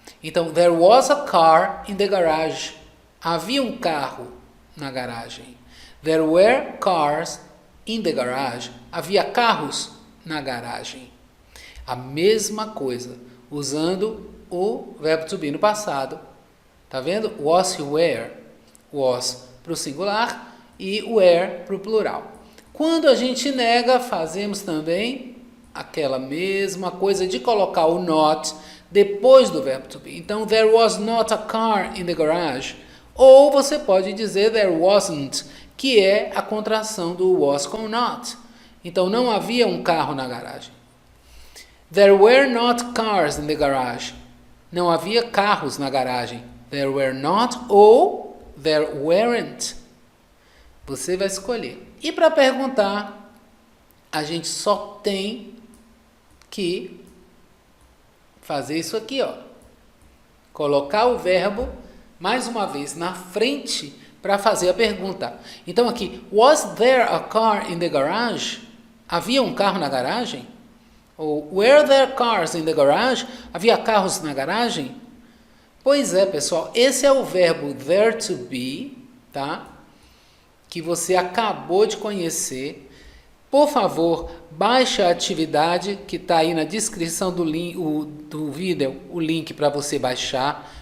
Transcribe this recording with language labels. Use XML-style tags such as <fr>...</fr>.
<pt>Então,</pt> <en>there was a car in the garage.</en> <pt>Havia um carro na garagem.</pt> <en>There were cars in the garage.</en> <pt>Havia carros na garagem. A mesma coisa, usando o verbo to be no passado. Tá vendo?</pt> <en>Was, were.</en> <pt>Was para o singular e were para o plural. Quando a gente nega, fazemos também aquela mesma coisa de colocar o not depois do verbo to be. Então,</pt> <en>there was not a car in the garage.</en> <pt>Ou você pode dizer</pt> <en>there wasn't,</en> <pt>que é a contração do was com not. Então, não havia um carro na garagem.</pt> <en>There were not cars in the garage.</en> <pt>Não havia carros na garagem.</pt> <en>There were not ou there weren't.</en> <pt>Você vai escolher. E para perguntar, a gente só tem que fazer isso aqui, ó. Colocar o verbo, mais uma vez, na frente para fazer a pergunta. Então aqui,</pt> <en>was there a car in the garage?</en> <pt>Havia um carro na garagem? Ou</pt> <en>were there cars in the garage?</en> <pt>Havia carros na garagem? Pois é, pessoal, esse é o verbo there to be, tá? Que você acabou de conhecer. Por favor, baixe a atividade que está aí na descrição do vídeo, o link para você baixar.</pt>